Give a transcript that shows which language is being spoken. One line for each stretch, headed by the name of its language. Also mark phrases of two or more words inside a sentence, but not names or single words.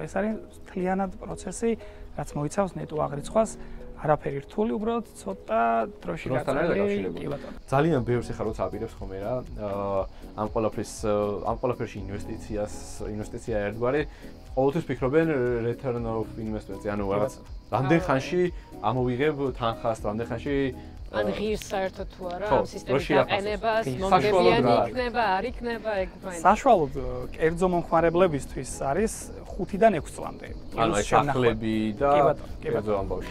Georgian: ეს არის მთლიანად პროცესი, რაც მოიცავს ნეტო აღრიცხვას. არაფერი რთული, უბრალოდ ცოტა დროში გაწეული. ძალიან ბევრს ეხლა როცა აპირებს ხოლმე რა. ამ ყველაფერში ინვესტიცია ერთგვარი. ყოველთვის ფიქრობენ
English: return of investment-
Georgian: ზე, ანუ რაღაც რამდენ ხანში ამოვიღებ თანხას, რამდენ ხანში ან ღირს საერთოდ თუ არა ამ სისტემის გაყენებას, მომგებიანი იქნება, არ იქნება, ეგ მაინც. საშუალოდ კერძო მომხმარებლებისთვის არის 5-დან 6 წლამდე. ანუ სახლები და კერძო ამბავში.